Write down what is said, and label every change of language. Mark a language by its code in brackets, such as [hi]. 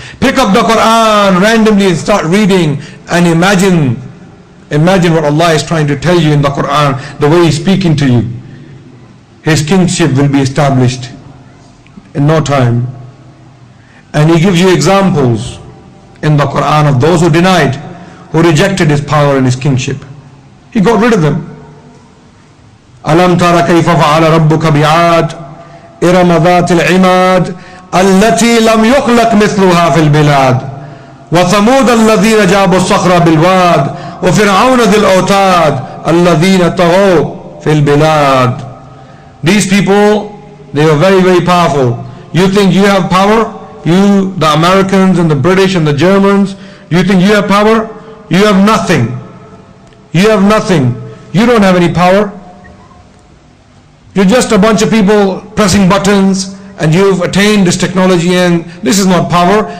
[en] Pick up the Quran randomly and start reading, and imagine what Allah is trying to tell you in the Quran, the way He's speaking to you. His kingship will be established in no time. And He gives you examples in the Quran of those who denied, who rejected His power and His kingship. He got rid of them. [ar] أَلَمْ تَرَ كَيْفَ فَعَلَ رَبُّكَ بِعَادٍ إِرَمَ ذَاتِ الْعِمَادِ التي لم يخلق مثلها في البلاد وثمود الذين جابوا الصخر بالواد وفرعون ذي الأوتاد الذين طغوا في البلاد. [en] These people, they were very, very powerful. You think you have power? You, the Americans and the British and the Germans, you think you have power? You have nothing. You have nothing. You don't have any power. You're just a bunch of people pressing buttons, and you've attained this technology, and this is not power.